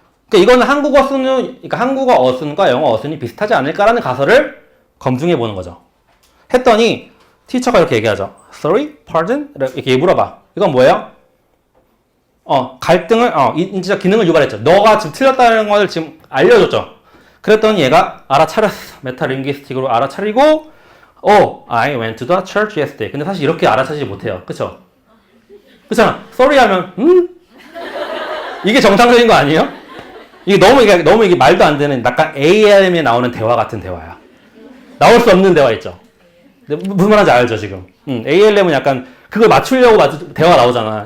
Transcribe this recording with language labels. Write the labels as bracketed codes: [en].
[ko] 그러니까 이거는 한국어 어순과 영어 어순이 비슷하지 않을까라는 가설을 검증해 보는 거죠. 했더니 티처가 이렇게 얘기하죠. [en] Sorry? Pardon? [ko] 이렇게 물어봐. 이건 뭐예요? 갈등을, 인지적 기능을 유발했죠. 너가 지금 틀렸다는 걸 지금 알려줬죠. 그랬더니 얘가 알아차렸어. 메타링귀스틱으로 알아차리고 [en] I went to the church yesterday. [ko] 근데 사실 이렇게 알아차리지 못해요. 그쵸? 그렇잖아. Sorry 하면 이게 정상적인 거 아니에요? 이게 너무 이게 말도 안 되는 약간 ALM에 나오는 대화 같은 대화야. 나올 수 없는 대화 있죠. 무슨 말인지 알죠, 지금? ALM은 약간 그걸 맞추려고 대화가 나오잖아.